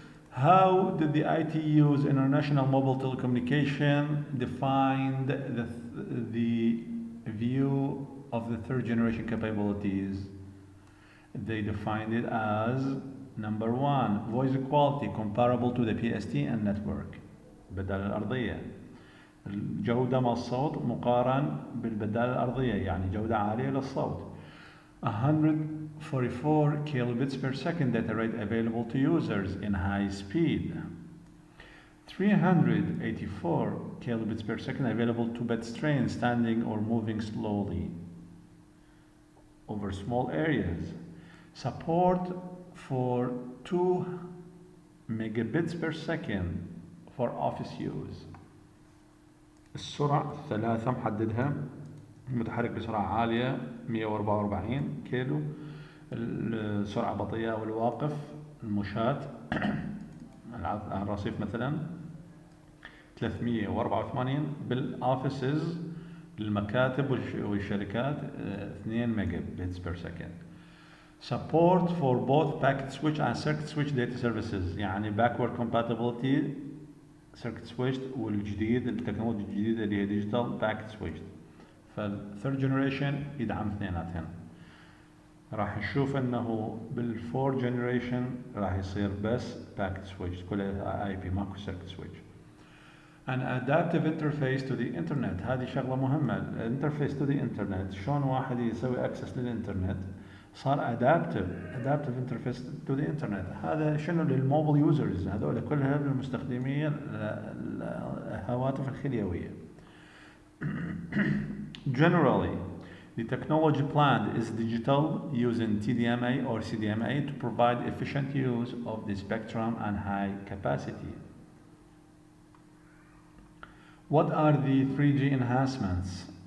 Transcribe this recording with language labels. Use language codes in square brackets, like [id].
[en] How did the ITU's International Mobile Telecommunication define the view of the third generation capabilities? They defined it as number one, voice quality comparable to the PST and network [ar] بدل الأرضية. الجودة مع الصوت مقارن بالبدال الأرضية يعني جودة عالية للصوت. [en] 144 kilobits per second data rate available to users in high speed. 384 kilobits per second available to pedestrians standing or moving slowly over small areas. Support for 2 megabits per second for office use. [ar] السرعة الثلاثة محددها متحرك بسرعة عالية 144 كيلو. السرعة بطيئة والواقف المشاة على الرصيف مثلا 384 بالآفيسز المكاتب والشركات 2 [en] Mega bits per second. Support for both packet switch and circuit switch data services [ar] يعني [en] backward compatibility circuit switch [ar] والجديد التكنولوجيا الجديدة اللي هي [en] digital packet switch. [ar] فالثيرد جنريشن يدعم اثنيناتهم. راح نشوف انه بالفور جنريشن راح يصير بس باكت سويتش كلها اي بي ماكو سيركت سويتش. [en] an adaptive interface to the internet [ar] هذه شغله مهمه. [en] الانترفيس to the internet [ar] شلون واحد يسوي اكسس للانترنت صار [en] adaptive interface to the internet. [ar] هذا شنو للموبل يوزرز هذول كلها للمستخدمين الهواتف الخليويه. [en] Generally, the technology planned is digital using TDMA or CDMA to provide efficient use of the spectrum and high capacity. What are the 3G enhancements?